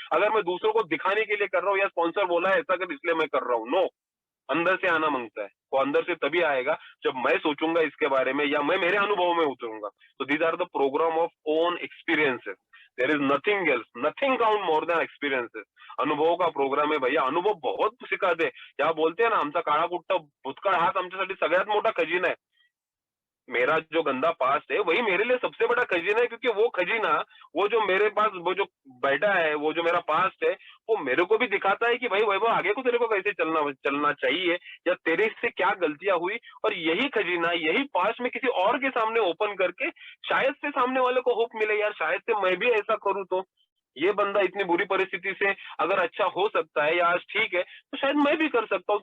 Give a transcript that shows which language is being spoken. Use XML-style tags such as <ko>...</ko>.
<hi>अगर मैं दूसरों को दिखाने के लिए कर रहा हूँ या स्पॉन्सर बोला है ऐसा कर इसलिए मैं कर रहा हूँ, नो। अंदर से आना मांगता है, वो अंदर से तभी आएगा जब मैं सोचूंगा इसके बारे में या मैं मेरे अनुभव में उतरूंगा।</hi> <en>तो these are the programme of own experiences. There is nothing else, nothing count more than experiences.</en> <mr>अनुभव का प्रोग्राम आहे भैया,</mr> <hi>अनुभव बहुत शिकाते।</hi> <mr>या बोलते ना आमचा काळा कुट्टा भूतकाळ हाच आमच्यासाठी सगळ्यात मोठा खजिना आहे।</mr> <hi>मेरा जो गंदा पास्ट है वही मेरे लिए सबसे बड़ा खजीना है, क्योंकि वो खजीना, वो जो मेरे पास वो जो बैठा है, वो जो मेरा पास्ट है, वो मेरे को भी दिखाता है कि भाई वैभव आगे को तेरे को कैसे चलना चाहिए या तेरे से क्या गलतियां हुई। और यही खजीना, यही पास्ट में किसी और के सामने ओपन करके शायद से सामने वाले को होप मिले, यार शायद से मैं भी ऐसा करूं तो ये बंदा इतनी बुरी परिस्थिति से अगर अच्छा हो सकता है या आज ठीक है तो शायद मैं भी कर सकता हूँ।</hi>